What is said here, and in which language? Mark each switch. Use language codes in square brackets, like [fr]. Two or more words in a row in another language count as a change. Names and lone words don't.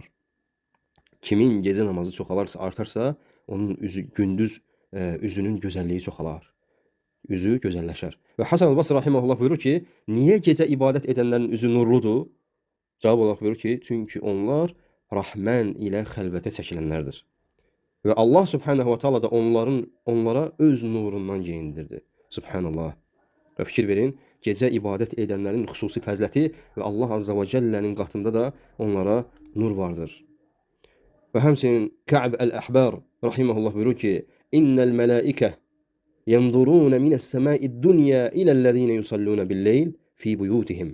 [az] Kimin gecə namazı çoxalarsa, artarsa, onun gündüz üzünün gözəlliyi çoxalar. Üzü gözəlləşər. Və Hasan el-Basri rahimehullah buyurur ki, niyə gecə ibadət edənlərin üzü nurludur? Cavab olaraq buyurur ki, çünki onlar Rahman ilə xəlvətə çəkilənlərdir. Və Allah [ar] سبحانه وتعالى [az] da onlara öz nurundan geyindirdi. Subhanallah. Və fikir verin, gecə ibadət edənlərin xüsusi fəzləti və Allah azza və cəllənin qatında da onlara nur vardır. Və həmçinin Ka'b el-Əhbar rahimehullah buyurur ki, [ar] إن الملائكة ينظرون من السماء الدنيا إلى الذين يصلون بالليل في بيوتهم.